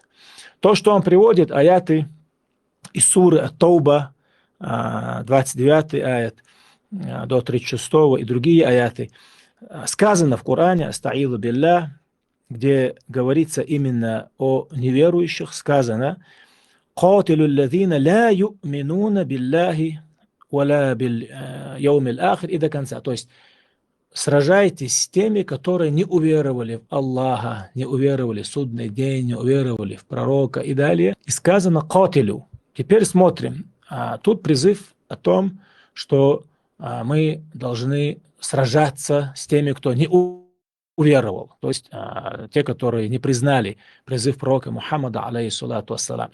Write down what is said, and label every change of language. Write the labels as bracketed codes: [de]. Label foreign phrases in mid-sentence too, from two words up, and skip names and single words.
[ru] То, что он приводит, аяты из суры Ат-Тауба, 29 аят до 36 и другие аяты, сказано в Коране, [ar] أستعيذ بالله, [ru] где говорится именно о неверующих, сказано [ar] «قاتلوا الذين لا يؤمنون بالله ولا باليوم الآخر» [ru] и до конца. То есть сражайтесь с теми, которые не уверовали в Аллаха, не уверовали в судный день, не уверовали в пророка и далее. И сказано «катилу». Теперь смотрим. Тут призыв о том, что мы должны сражаться с теми, кто не уверовал, то есть те, которые не признали призыв пророка Мухаммада, [ar] عليه الصلاة والسلام.